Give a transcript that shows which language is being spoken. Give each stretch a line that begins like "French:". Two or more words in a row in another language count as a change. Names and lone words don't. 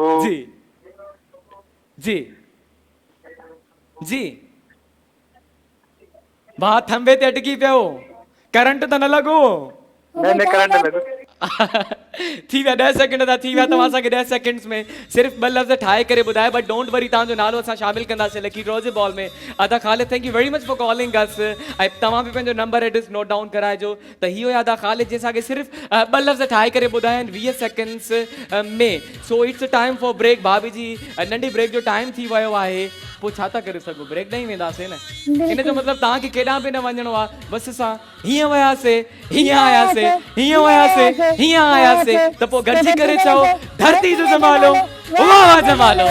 Sindhi: जी जी जी. भाउ थंबे ते अटकी पियो. करंट त न लॻो? न करंट लॻो थी विया 10 सेकंड था थी विया तव्हां असांखे 10 सेकंड्स में सिर्फ़ु 2 लफ़्ज़ ठाहे करे ॿुधाए
English: but don't worry
Sindhi: तव्हांजो नालो असां शामिल कंदासीं
English: lucky draw
Sindhi: जे बॉल में अदा ख़ालिद
English: thank you very much for calling us
Sindhi: ऐं तव्हां बि पंहिंजो नंबर एड्रेस
English: note down
Sindhi: कराइजो त इहो अदा ख़ालिद जंहिं असांखे सिर्फ़ु 2 लफ़्ज़ ठाहे करे ॿुधाया आहिनि 20 सेकंड्स में
English: so it's time for break
Sindhi: भाभी जी नंढी ब्रेक जो टाइम थी वियो आहे पोइ छा था करे सघूं ब्रेक ॾेई वेंदासीं न इन जो मतिलबु तव्हांखे केॾांहुं बि न वञिणो आहे बसि असां हीअं वियासीं हीअं आयासीं हीअं वियासीं हीअं आयासीं त पोइ गॾिजी करे चओ धरती जो जमालो वाह वाह जमालो